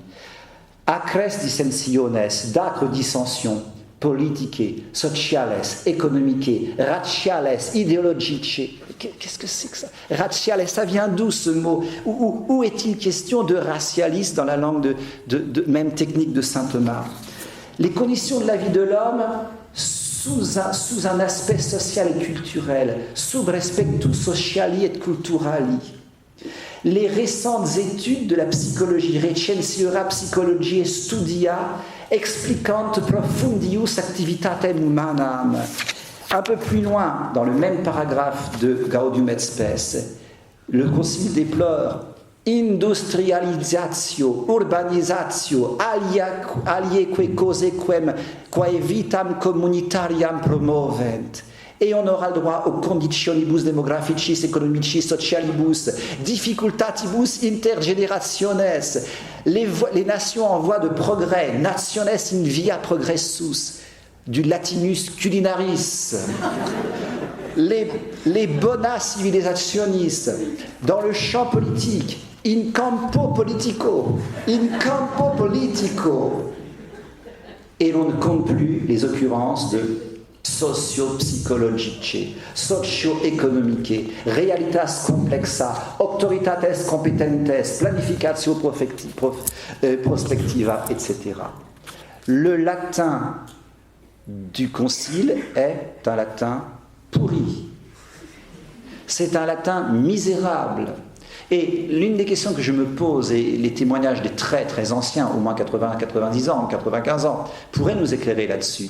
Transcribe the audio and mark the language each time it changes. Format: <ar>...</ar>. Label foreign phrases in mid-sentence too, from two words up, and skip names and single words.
<la>Acres dissensiones,</la> <fr>d'âcres dissensions, politiques, sociales, économiques, raciales, idéologiques. Qu'est-ce que c'est que ça ? Raciales, ça vient d'où ce mot ? Où est-il question de racialisme dans la langue même technique de saint Thomas ? Les conditions de la vie de l'homme sous un aspect social et culturel,</fr> <la>sub respectu sociali et culturali.</la> <fr>Les récentes études de la psychologie,</fr> <la>recensiora psychologiae studia, explicant profundius activitatem humanam.</la> <fr>Un peu plus loin, dans le même paragraphe de Gaudium et Spes, le Concile déplore</fr> <la>industrialisatio, urbanisatio, alieque cose quae vitam communitariam promovent.</la> <fr>Et on aura le droit aux</fr> <la>conditionibus demographicis, economicis, socialibus, difficultatibus intergenerationes,</la> <fr>les nations en voie de progrès,</fr> <la>nationes in via progressus,</la> <fr>du</fr> <la>latinus culinaris,</la> <fr>les</fr> <la>bona civilisationis,</la> <fr>dans le champ politique,</fr> <la>in campo politico,</la> <fr>et l'on ne compte plus les occurrences de</fr> <la>socio-psychologice, socio-economique, realitas complexa, auctoritates competentes, planificatio prospectiva,</la> <fr>etc. Le latin du concile est un latin pourri. C'est un latin misérable. Et l'une des questions que je me pose, et les témoignages des très très anciens, au moins 80, 90 ans, 95 ans, pourraient nous éclairer là-dessus.</fr>